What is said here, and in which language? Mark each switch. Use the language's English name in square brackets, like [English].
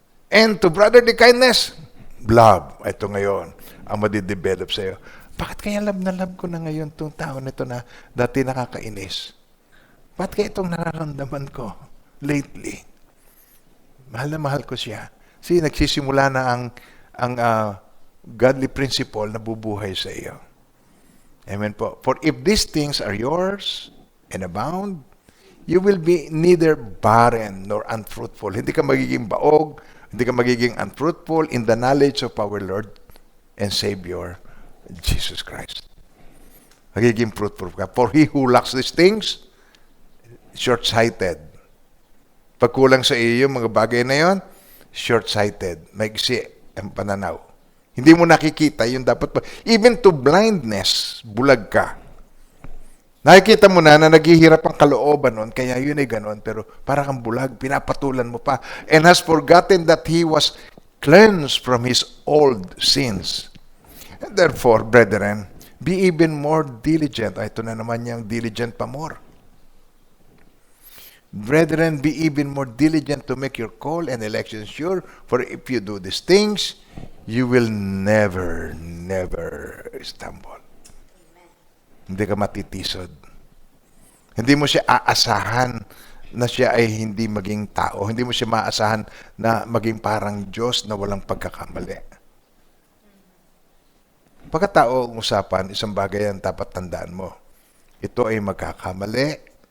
[English] And to brotherly kindness, love. [Filipino] Ito ngayon, ang madidevelop sa'yo. Bakit kaya love na love ko na ngayon itong tao nito na dati nakakainis? Bakit kaya itong nararamdaman ko lately? Mahal na mahal ko siya. See, nagsisimula na ang godly principle na bubuhay sa iyo. Amen po. [English] For if these things are yours and abound, you will be neither barren nor unfruitful. [Filipino] Hindi ka magiging baog, hindi ka magiging [English] unfruitful in the knowledge of our Lord and Savior, Jesus Christ. [Filipino] Magiging fruitful ka. [English] For he who lacks these things, short-sighted. [Filipino] Pag kulang sa iyo yung mga bagay na yon, short-sighted. Maigsi ang pananaw. Hindi mo nakikita yung dapat. [English] Even to blindness, [Filipino] bulag ka. Nakikita mo na naghihirap ang kalooban nun, kaya yun ay ganon, pero para kang bulag, pinapatulan mo pa. [English] And has forgotten that he was cleansed from his old sins. And therefore, brethren, be even more diligent. [Filipino] Ito na naman yung diligent pa more. [English] Brethren, be even more diligent to make your call and election sure, for if you do these things, you will never stumble. [Filipino] Hindi ka matitisod. Hindi mo siya aasahan na siya ay hindi maging tao. Hindi mo siya maasahan na maging parang Diyos na walang pagkakamali. Pagkatao ang usapan, isang bagay ang dapat tandaan mo. Ito ay magkakamali.